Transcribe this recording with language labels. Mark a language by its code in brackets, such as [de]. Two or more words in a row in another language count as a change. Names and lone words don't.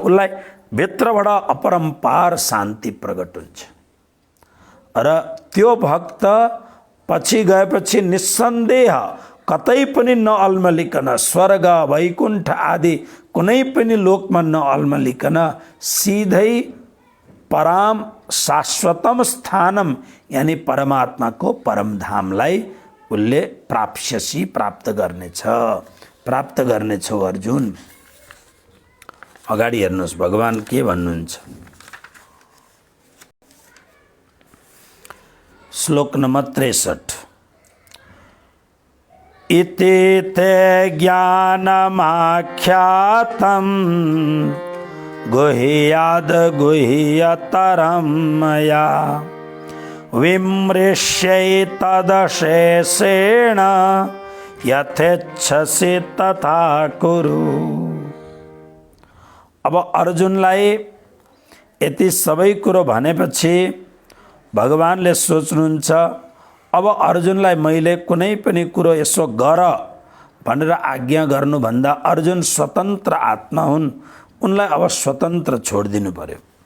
[ne] उसलाई भित्रबाट अपरम्पार शान्ति प्रकट हुन्छ। र त्यो भक्त पछि गएपछि निस्सन्देह कतै पनि नअल्मलिकन, स्वर्ग वैकुण्ठ आदि कुनै पनि लोकमा नअल्मलिकन सिधै [sa] पराम शाश्वतम स्थानम [ne] यानी परमात्माको परमधामलाई उसले प्राप्स्यसी प्राप्त गर्नेछ, प्राप्त गर्नेछौ अर्जुन। अगाडि हेर्नुहोस् भगवान के भन्नुहुन्छ। श्लोक नंबर 63। [sa] इति ते ज्ञानमाख्यातं गुह्याद् गुह्यतरं मया विमृश्यैतदशेषेण यथेच्छसि तथा कुरु। [ne] अब अर्जुनलाई यति सबै कुरो भनेपछि भगवानले सोच्नुहुन्छ अब अर्जुनलाई मैले कुनै पनि कुरो यसो गर भनेर आज्ञा गर्नुभन्दा अर्जुन स्वतन्त्र आत्मा हुन्, उनलाई अब स्वतन्त्र छोडिदिनु पर्यो।